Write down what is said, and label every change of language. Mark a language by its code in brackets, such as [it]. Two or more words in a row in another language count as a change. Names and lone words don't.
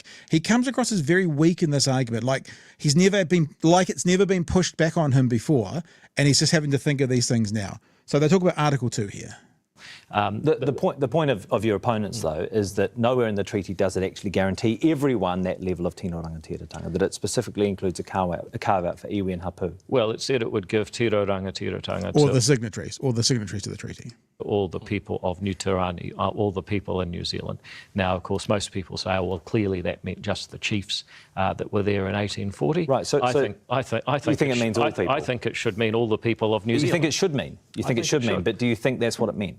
[en] He comes across as very weak in this argument. Like it's never been pushed back on him before. And he's just having to think of these things now. So they talk about Article 2 here. The point of your opponents, though, is that nowhere in the treaty does it actually guarantee everyone that level of [mi] tino rangatiratanga, [en] that it specifically includes a carve-out for iwi and hapu. Well, it said it would give [mi] tiro rangatiratanga [en] or the signatories to the treaty. All the people of Nutarani, all the people in New Zealand. Now, of course, most people say, oh, well, clearly that meant just the chiefs that were there in 1840. Right. So I think it means all people. I think it should mean all the people of New Zealand. You think it should mean? You think it should mean? But do you think that's what it meant?